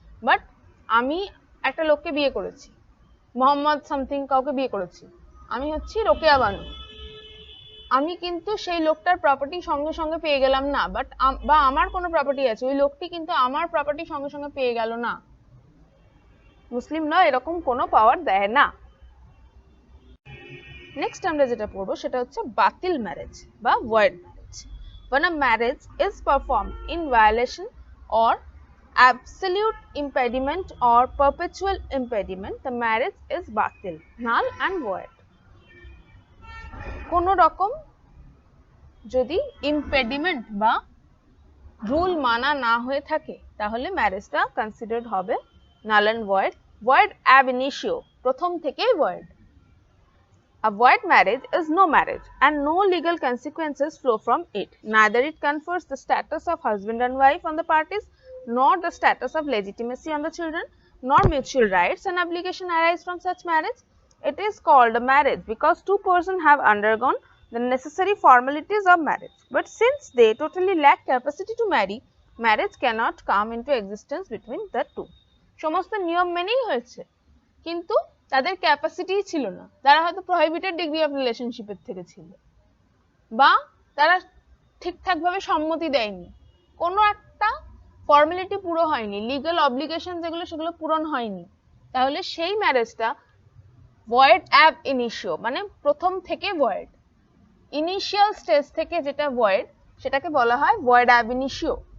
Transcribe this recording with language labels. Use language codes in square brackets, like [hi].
[bn] But আমি একটা লোককে বিয়ে করেছি, মোহাম্মদ সামথিং কাউকে বিয়ে করেছি, আমি হচ্ছি রোকেয়া বানু, আমি কিন্তু সেই লোকটার প্রপার্টি সঙ্গে সঙ্গে পেয়ে গেলাম না, বাট বা আমার কোনো প্রপার্টি আছে, ওই লোকটি কিন্তু আমার প্রপার্টি সঙ্গে সঙ্গে পেয়ে গেল না। মুসলিম ল এরকম কোনো পাওয়ার দেয় না। নেক্সট আমরা যেটা পড়বো সেটা হচ্ছে বাতিল ম্যারেজ বা void marriage. [en] When a marriage is performed in violation or absolute impediment or perpetual impediment, the marriage is batil, null and void. [bn] কোনো রকম যদি ইম্পেডিমেন্ট বা রুল মানা না হয়ে থাকে, তাহলে ম্যারেজটা কনসিডার্ড হবে null and void. Void ab initio, প্রথম থেকেই void. [en] A void marriage is no marriage and no legal consequences flow from it. Neither it confers the status of husband and wife on the parties, nor the status of legitimacy on the children, nor mutual rights and obligation arise from such marriage. It is called a marriage because two persons have undergone the necessary formalities of marriage. But since they totally lack capacity to marry, marriage cannot come into existence between the two. [bn] সমস্ত নিয়ম মেনেই হয়েছে, কিন্তু তাদের capacity ছিল না, তারা হয়তো প্রহিবিটেড ডিগ্রি অফ রিলেশনশিপের থেকে ছিল, বা তারা ঠিকঠাকভাবে সম্মতি দেয়নি, কোনো একটা ফর্মালিটি পুরো হয়নি, লিগ্যাল অব্লিগেশন যেগুলো সেগুলো পূরণ হয়নি, তাহলে সেই ম্যারেজটা ভয়েড অ্যাব ইনিশিও, মানে প্রথম থেকে ভয়েড, ইনিশিয়াল স্টেজ থেকে যেটা ভয়েড সেটাকে বলা হয় ভয়েড অ্যাব ইনিশিও।